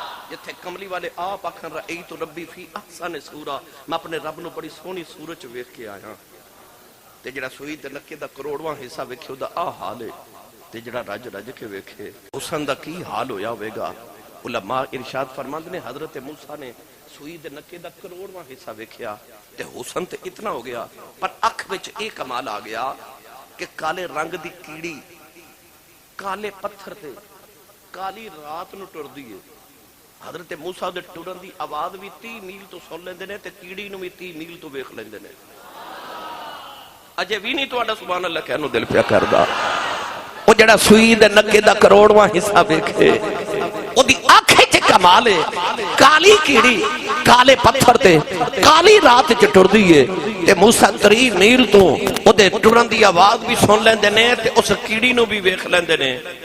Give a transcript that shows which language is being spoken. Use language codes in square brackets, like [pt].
[pa] جتھے کملی والے آپ آکھن [ar] رأیت ربی فی احسن صورہ، [pa] میں اپنے رب نو بڑی سونی صورت ویکھ کے آیا. تے جڑا سوئی تے نکے دا کروڑواں حصہ ویکھے دا آ حال ہے. تے جڑا رج رج کے ویکھے حسن دا کی حال ہویا ہوئے گا. علماء ارشاد فرماندے نے حضرت موسیٰ نے سوئی دے نکے دا کروڑواں حصہ ویکھیا تے حسن تے اتنا ہو گیا، پر اکھ وچ ایک کمال آ گیا کہ کالے رنگ دی کیڑی کالے پتھر تے کالی رات نو ٹردی ہے. حضرت موسیٰ دے ٹرن دی آواز بھی 30 میل تو سن لیندے نے تے کیڑی نو بھی 30 میل تو ویکھ لیندے نے. اجے بھی نہیں تہاڈا سبحان اللہ کہنو دل پیا کردا. او جڑا سوئی دے نکے دا کروڑواں حصہ ویکھے او دی اکھ وچ کمال ہے. کالی کیڑی کالے پتھر تے کالی رات وچ ٹردی ہے تے موسیٰ 30 میل تو او دے ٹرن دی آواز بھی سن لیندے نے تے اس کیڑی نو بھی ویکھ لیندے نے.